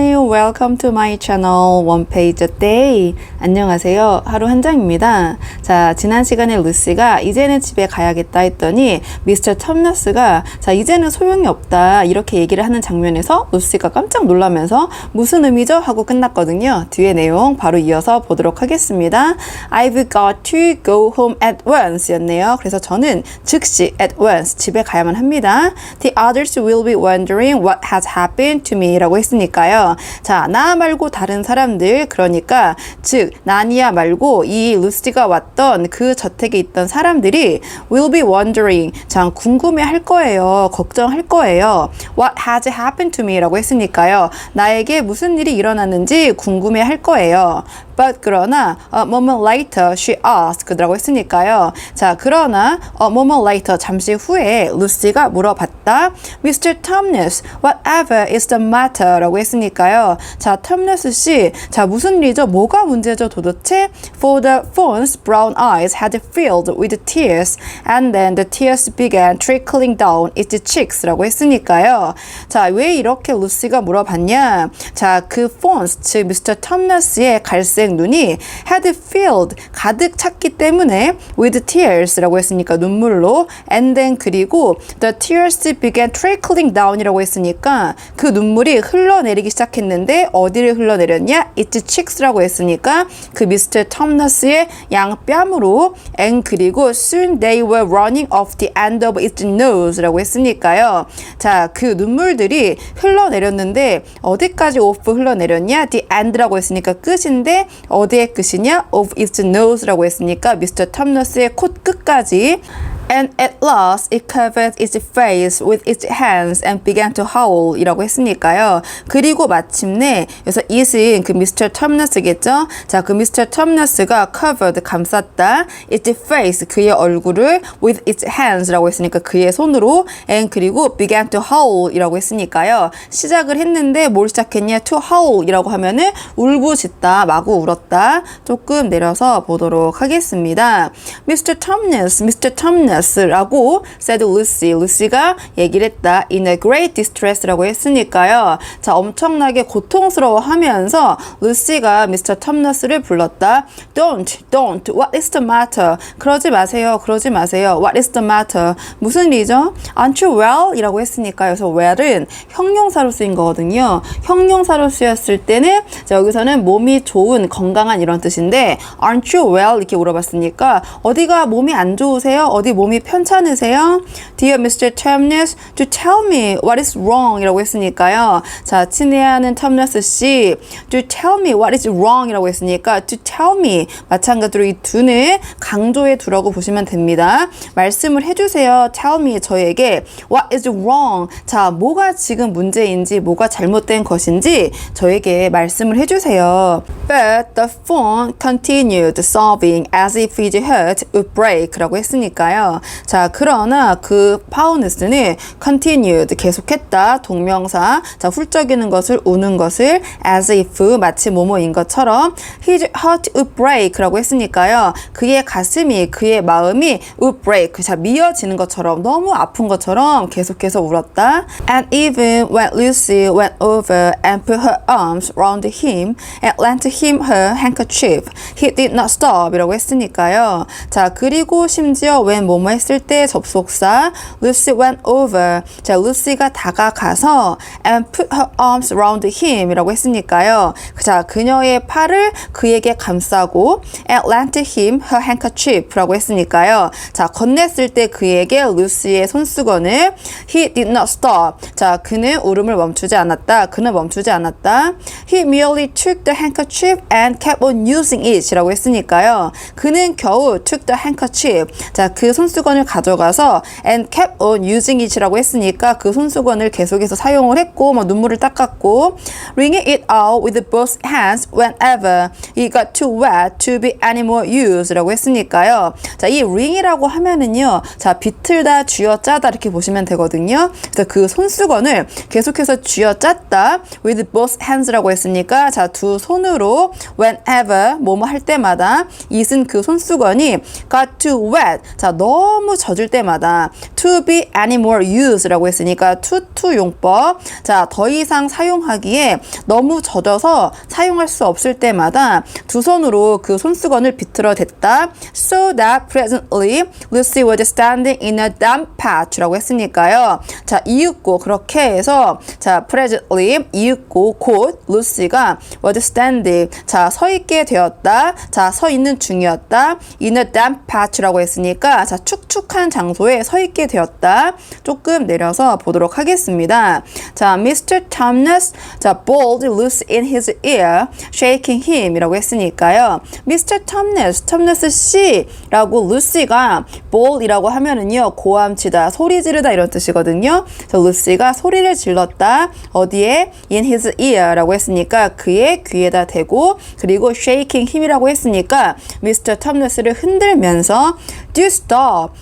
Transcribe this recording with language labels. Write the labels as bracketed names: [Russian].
[English] welcome to my channel One Page a Day. [Korean] 안녕하세요. 하루 한 장입니다. 자, 지난 시간에 루시가 이제는 집에 가야겠다 했더니 미스터 텀너스가 자, 이제는 소용이 없다 이렇게 얘기를 하는 장면에서 루시가 깜짝 놀라면서 무슨 의미죠? 하고 끝났거든요. 뒤에 내용 바로 이어서 보도록 하겠습니다. [English] I've got to go home at once [Korean] 였네요. 그래서 저는 즉시 [English] at once [Korean] 집에 가야만 합니다. [English] The others will be wondering what has happened to me [Korean] 라고 했으니까요. 자, 나 말고 다른 사람들, 그러니까 즉 나니아 말고 이 루시가 왔던 그 저택에 있던 사람들이 [English] will be wondering, [Korean] 자, 궁금해할 거예요. 걱정할 거예요. [English] What has happened to me [Korean] 라고 했으니까요. 나에게 무슨 일이 일어났는지 궁금해할 거예요. [English] But [Korean] 그러나 [English] a moment later she asked [Korean] 라고 했으니까요. 자, 그러나 [English] a moment later [Korean] 잠시 후에 루시가 물어봤다. [English] Mr. Tumnus, whatever is the matter [Korean] 라고 했으니까요. 자, 텀너스 씨, 자, 무슨 일이죠? 뭐가 문제죠 도대체? [English] For the fawn's brown eyes had filled with tears and then the tears began trickling down its cheeks [Korean] 라고 했으니까요. 자, 왜 이렇게 루시가 물어봤냐? 자, 그 fawn's, 즉 Mr. 텀너스의 갈색 눈이 [English] had filled, [Korean] 가득 찼기 때문에 [English] with tears [Korean] 라고 했으니까 눈물로 [English] and then [Korean] 그리고 [English] the tears began trickling down [Korean] 이라고 했으니까 그 눈물이 흘러내리기 시작했는데 어디를 흘러내렸냐? [English] its cheeks라고 [Korean] 했으니까 그 미스터 텀너스의 양뺨으로 [English] and [Korean] 그리고 [English] soon they were running off the end of its nose [Korean] 라고 했으니까요. 자, 그 눈물들이 흘러내렸는데 어디까지 off 흘러내렸냐? [English] the end [Korean] 라고 했으니까 끝인데 어디의 끝이냐? [English] of its nose라고 [Korean] 했으니까 미스터 텀너스의 콧끝까지 [English] And at last it covered its face with its hands and began to howl [Korean] 이라고 했으니까요. 그리고 마침내 여기서 it은 그 미스터 텀너스겠죠? 자, 그 미스터 텀너스가 [English] covered [Korean] 감쌌다. [English] its face [Korean] 그의 얼굴을 [English] with its hands [Korean] 라고 했으니까 그의 손으로 and 그리고 [English] began to howl [Korean] 이라고 했으니까요. 시작을 했는데 뭘 시작했냐? [English] to howl [Korean] 이라고 하면은 울부짖다, 마구 울었다. 조금 내려서 보도록 하겠습니다. [English] Mr. Tumnus 라고 said Lucy. [Korean] 루시가 얘기를 했다. [English] In a great distress라고 [Korean] 했으니까요. 자, 엄청나게 고통스러워하면서 루시가 미스터 텀너스를 불렀다. [English] Don't, what is the matter? [Korean] 그러지 마세요. [English] What is the matter? [Korean] 무슨 일이죠? [English] Aren't you well? [Korean] 이라고 했으니까요. 그래서 well은 형용사로 쓰인 거거든요. 형용사로 쓰였을 때는 자, 여기서는 몸이 좋은, 건강한 이런 뜻인데 [English] Aren't you well? [Korean] 이렇게 물어봤으니까 어디가 몸이 안 좋으세요? 어디 몸이 편찮으세요? Dear Mr. [English] Tumnus, to tell me what is wrong [Korean] 이라고 했으니까요. 자, 친애하는 텀너스 씨, [English] to tell me what is wrong [Korean] 이라고 했으니까 [English] to tell me [Korean] 마찬가지로 이 do는 강조해 두라고 보시면 됩니다. 말씀을 해주세요. [English] tell me [Korean] 저에게 [English] what is wrong, [Korean] 자, 뭐가 지금 문제인지 뭐가 잘못된 것인지 저에게 말씀을 해주세요. [English] But the fawn continued sobbing as if his heart would break [Korean] 라고 했으니까요. 자, 그러나 그 파우누스는 continued 계속했다. 동명사. 자, 훌쩍이는 것을 우는 것을 [English] as if [Korean] 마치 뭐뭐인 것처럼 [English] his heart would break [Korean] 라고 했으니까요. 그의 가슴이 그의 마음이 [English] would break. [Korean] 자, 미어지는 것처럼 너무 아픈 것처럼 계속해서 울었다. [English] And even when Lucy went over and put her arms around him and lent him her handkerchief, he did not stop [Korean] 이라고 했으니까요. 자, 그리고 심지어 when 뭐뭐 했을 때 접속사 [English] Lucy went over. [Korean] 자, 루시가 다가가서 [English] and put her arms around him [Korean] 이라고 했으니까요. 자, 그녀의 팔을 그에게 감싸고 [English] and lent him her handkerchief [Korean] 라고 했으니까요. 자, 건넸을 때 그에게 루시의 손수건을 [English] he did not stop. [Korean] 자, 그는 울음을 멈추지 않았다. 그는 멈추지 않았다. [English] He merely took the handkerchief and kept on using it [Korean] 라고 했으니까요. 그는 겨우 [English] took the handkerchief. [Korean] 자, 그 손수건을 가져가서 [English] and kept on using it [Korean] 이라고 했으니까 그 손수건을 계속해서 사용을 했고 뭐 눈물을 닦았고 [English] wringing it out with both hands whenever it got too wet to be any more used [Korean] 라고 했으니까요. 자, 이 wring이라고 하면은요, 자, 비틀다, 쥐어짜다 이렇게 보시면 되거든요. 그래서 그 손수건을 계속해서 쥐어짰다 [English] with both hands [Korean] 라고 했으니까 자, 두 손으로 whenever 뭐뭐 할 때마다 it은 그 손수건이 [English] got too wet. [Korean] 자, 너무 너무 젖을 때마다 [English] to be any more used [Korean] 라고 했으니까 to 용법. 자, 더 이상 사용하기에 너무 젖어서 사용할 수 없을 때마다 두 손으로 그 손수건을 비틀어 댔다. [English] So that presently Lucy was standing in a damp patch [Korean] 라고 했으니까요. 자, 이윽고 그렇게 해서 자, presently 이윽고 곧 루시가 [English] was standing [Korean] 자, 서 있게 되었다. 자, 서 있는 중이었다. [English] in a damp patch [Korean] 라고 했으니까 자, 축축한 장소에 서 있게 되었다. 조금 내려서 보도록 하겠습니다. [English] 자, Mr. Thomas 자, bawled Lucy in his ear, shaking him [Korean] 이라고 했으니까요. [English] Mr. [Korean] Thomas 씨라고 루시가 bawl이라고 하면은요, 고함치다, 소리 지르다 이런 뜻이거든요. 그래서 루시가 소리를 질렀다. 어디에? [English] in his ear [Korean] 라고 했으니까 그의 귀에다 대고, 그리고 [English] shaking him [Korean] 이라고 했으니까 Mr. Thomas를 흔들면서 [English] do stop.